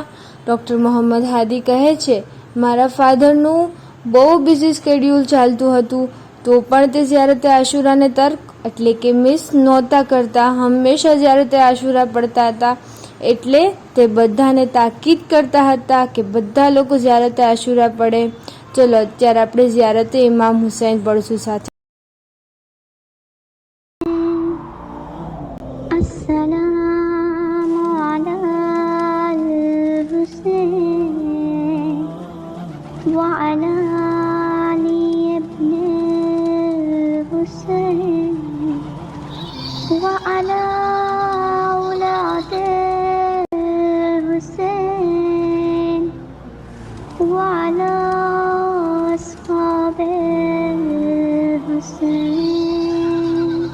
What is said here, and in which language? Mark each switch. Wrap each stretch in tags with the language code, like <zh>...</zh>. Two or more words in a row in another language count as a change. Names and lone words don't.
<gu>ડૉક્ટર મોહમ્મદ હાદી કહે છે, મારા ફાધરનું બહુ</gu> <en>busy schedule</en> <gu>ચાલતું હતું, તો પણ તે ઝિયારતે આશુરાને તર્ક એટલે કે મિસ નહોતા કરતા, હંમેશા ઝિયારતે આશુરા પડતા હતા। એટલે તે બધાને તાકીદ કરતા હતા કે બધા લોકો ઝિયારતે આશુરા પડે। ચલો અત્યારે આપણે ઝિયારતે ઇમામ હુસૈન પડશું સાથે।</gu> <ar>السلام على حسين وعلى علي ابن حسين وعلى أولاد حسين وعلى أصحاب حسين.</ar>